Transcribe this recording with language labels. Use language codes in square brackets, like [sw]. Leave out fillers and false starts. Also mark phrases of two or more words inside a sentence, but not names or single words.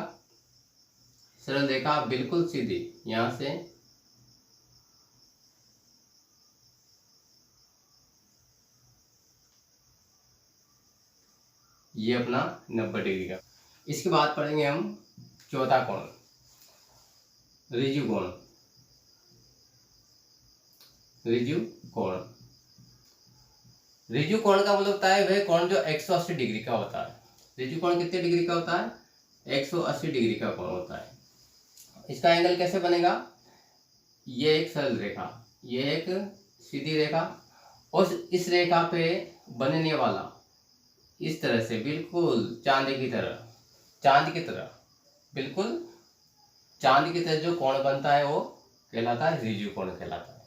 [hi] सरल रेखा बिल्कुल सीधी, यहां से ये अपना 90 डिग्री का। इसके बाद पढ़ेंगे हम चौथा कोण, ऋजु कोण। ऋजु कोण, ऋजु कोण का मतलब होता है वह कोण जो 180 डिग्री का होता है। ऋजु कोण कितने डिग्री का होता है? 180 डिग्री का कोण होता है। इसका एंगल कैसे बनेगा? ये एक सरल रेखा, ये एक सीधी रेखा, और इस रेखा पे बनने वाला इस तरह से बिल्कुल चांद की तरह बिल्कुल चांद की तरह जो कोण बनता है वो कहलाता है ऋजु कोण कहलाता है।